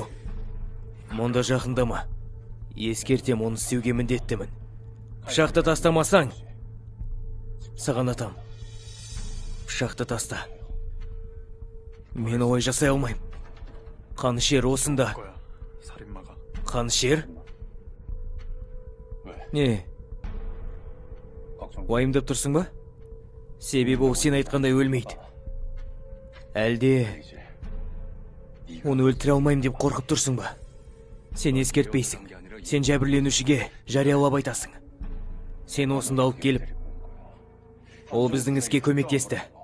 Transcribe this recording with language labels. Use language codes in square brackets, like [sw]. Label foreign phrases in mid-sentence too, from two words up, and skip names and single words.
[kk] Мұнда жақындама. Ескертем, оны істеуге міндеттімін. Пышақты тастамасаң, саған атам. Пышақты таста. Мен олай жасай алмайым. Қанышер осында. [ko] 거야. 살인마가. [kk] Қанышер? [ko] 왜? [kk] Не, [ko] 걱정. [kk] уайымдап тұрсың ба? Себебі ол сен айтқандай өлмейді. Әлде [ko] 이제 [kk] оны өлтіре алмайым деп қорқып тұрсың ба? Сен ескертпейсің. Сен жәбірленушіге жариялап айтасың. Сен осында алып келіп, ол біздің іске көмектесті.